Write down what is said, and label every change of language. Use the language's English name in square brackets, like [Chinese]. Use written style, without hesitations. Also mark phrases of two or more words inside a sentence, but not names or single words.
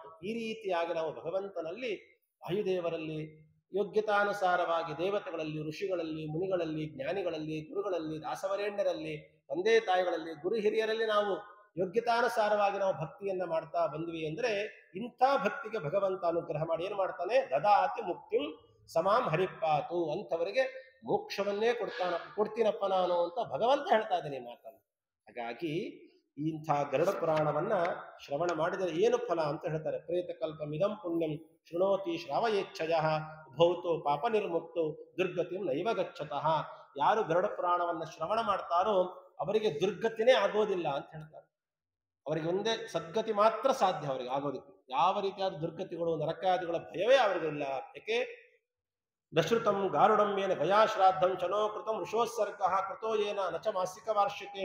[Kannada] ಈ ರೀತಿಯಾಗಿ ನಾವು ಭಗವಂತನಲ್ಲಿ, ವಾಯುದೇವರಲ್ಲಿ, ಯೋಗ್ಯತಾನುಸಾರವಾಗಿ ದೇವತೆಗಳಲ್ಲಿ, ಋಷಿಗಳಲ್ಲಿ, ಮುನಿಗಳಲ್ಲಿ, ಜ್ಞಾನಿಗಳಲ್ಲಿ, ಗುರುಗಳಲ್ಲಿ, ದಾಸವರೇಣ್ಯರಲ್ಲಿ, ತಂದೆ ತಾಯಿಗಳಲ್ಲಿ, ಗುರು ಹಿರಿಯರಲ್ಲಿ ನಾವು ಯೋಗ್ಯತಾನುಸಾರವಾಗಿ ನಾವು ಭಕ್ತಿಯನ್ನ ಮಾಡ್ತಾ ಬಂದ್ವಿ ಅಂದ್ರೆ ಇಂಥ ಭಕ್ತಿಗೆ ಭಗವಂತ ಅನುಗ್ರಹ ಮಾಡಿ ಏನ್ ಮಾಡ್ತಾನೆ? [Sanskrit] ದದಾತಿ ಮುಕ್ತಿಂ ಸಮಾಂ ಹರಿಪಾತು. [Kannada] ಅಂಥವರಿಗೆ ಮೋಕ್ಷವನ್ನೇ ಕೊಡ್ತೀನಪ್ಪ ನಾನು ಅಂತ ಭಗವಂತ ಹೇಳ್ತಾ ಇದ್ದೇನೆ ಮಾತನ್ನು. ಹಾಗಾಗಿ ಇಂಥ ಗರುಡ ಪುರಾಣವನ್ನ ಶ್ರವಣ ಮಾಡಿದರೆ ಏನು ಫಲ ಅಂತ ಹೇಳ್ತಾರೆ. [Sanskrit] ಪ್ರೇತ ಕಲ್ಪ ಮಿದಂ ಪುಣ್ಯಂ ಶೃಣೋತಿ ಶ್ರಾವಯೇಚ್ಛಯ ಭೌತೋ ಪಾಪ ನಿರ್ಮುಕ್ತೋ ದುರ್ಗತಿಂ ನೈವ ಗಚ್ಚತಃ. [Kannada] ಯಾರು ಗರುಡ ಪುರಾಣವನ್ನ ಶ್ರವಣ ಮಾಡ್ತಾರೋ ಅವರಿಗೆ ದುರ್ಗತಿನೇ ಆಗೋದಿಲ್ಲ ಅಂತ ಹೇಳ್ತಾರೆ. ಅವರಿಗೆ ಒಂದೇ ಸದ್ಗತಿ ಮಾತ್ರ ಸಾಧ್ಯ ಅವರಿಗೆ ಆಗೋದಕ್ಕೆ. ಯಾವ ರೀತಿಯಾದ ದುರ್ಗತಿಗಳು, ನರಕಾದಿಗಳ ಭಯವೇ ಅವರಿಗಿಲ್ಲ. ಯಾಕೆ? [Sanskrit] ದಶ್ರುತಂ ಗಾರುಡಂ ಏನ ಗಯಾ ಶ್ರಾದ್ದಂ ಚನೋ ಕೃತಂ ಋಷೋತ್ಸರ್ಗ ಕೃತೋ ಏನ ನಚ ಮಾಸಿಕ ವಾರ್ಷಿಕೆ.